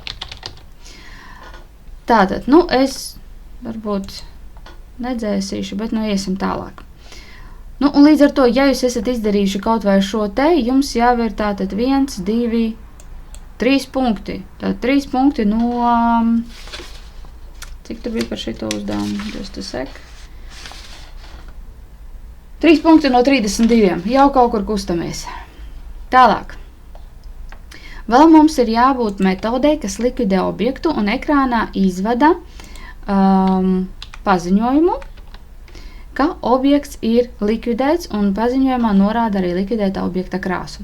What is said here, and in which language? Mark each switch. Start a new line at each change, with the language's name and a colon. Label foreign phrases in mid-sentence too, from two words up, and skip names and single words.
Latvian: Tātad, es varbūt nedzēsīšu, bet iesim tālāk. Un līdz ar to, ja jūs esat izdarījuši kaut vai šo te, jums jau ir tātad 1, 2, 3 punkti. Tātad 3 punkti no, cik tur bija par šito uzdevumu?
English: Just a sec.
Latvian: 3 punkti no 32, jau kaut kur kustamies. Tālāk. Vēl mums ir jābūt metodē, kas likvidē objektu un ekrānā izvada paziņojumu, ka objekts ir likvidēts un paziņojumā norāda arī likvidētā objekta krāsu.